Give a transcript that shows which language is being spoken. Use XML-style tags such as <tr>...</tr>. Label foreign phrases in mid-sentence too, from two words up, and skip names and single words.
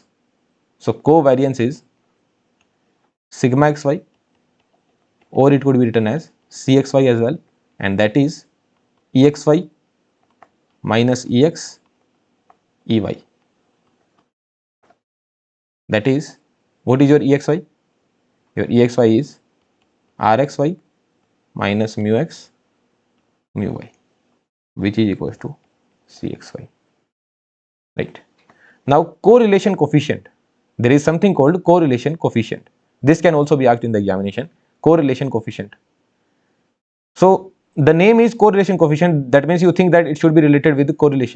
<en>So covariance is sigma xy, or it could be written as cxy as well, and that is exy minus ex ey. That is, what is your exy? Your exy is rxy minus mu x mu y, which is equals to cxy, right? Now correlation coefficient, there is something called correlation coefficient. This can also be asked in the examination, correlation coefficient. So the name is correlation coefficient, that means you think that it should be related with correlation.</en>